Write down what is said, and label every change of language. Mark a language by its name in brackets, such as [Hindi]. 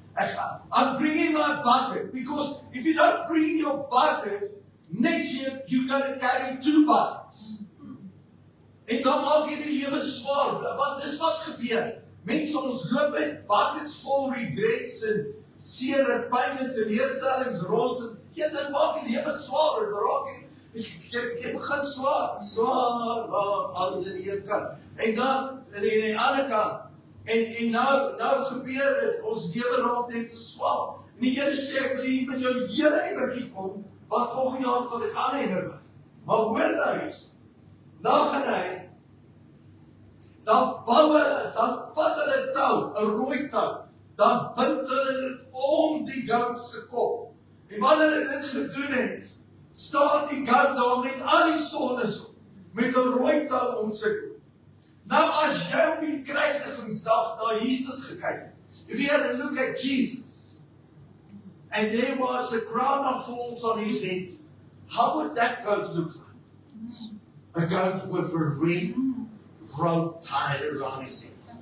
[English] I'm bringing my bucket because if you don't bring your bucket, next year you're going to carry 2 buckets. [Afrikaans] En dan maak jy die lewe swaar, want dis wat gebeur. Mense ons loop met buckets vol regrets en seer en pyn en teleurstellings rond en dit maak die lewe swaar en raak jy begin swaar al in die een kant. En dan in die ander kant. En nou gebeur dit, ons lewe raak net so swaar. En die Here sê ek wil jy met jou hele emmertjie kom, want volgende jaar gaan ek aan emmer. Maar hoor nou eens, dan gaan hy, dan bou hulle, dan vat hulle touw, 'n rooi touw, dan bind hulle dit om die goat se kop. En wanneer hulle dit gedoen het, staan die goat daar met al die sondes op, met 'n rooi touw om sy kop. Nou as jy op die kruisigingsdag na Jesus gekyk het, [English] if you had a look at Jesus, and there was a crown of thorns on his head, how would that goat look like? A goat with a red rope tied around his head.